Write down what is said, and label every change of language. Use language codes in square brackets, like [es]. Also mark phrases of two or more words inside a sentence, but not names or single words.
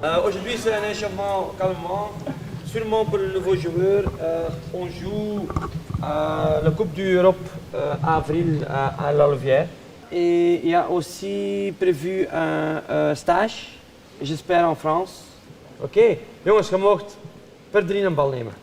[fr] Aujourd'hui, c'est un échauffement calmement, seulement pour les nouveaux joueurs. On joue la Coupe d'Europe avril à la Louvière. Et il y a aussi prévu un stage, j'espère en France. [nl] Oké, jongens, je mag per 3 een bal nemen.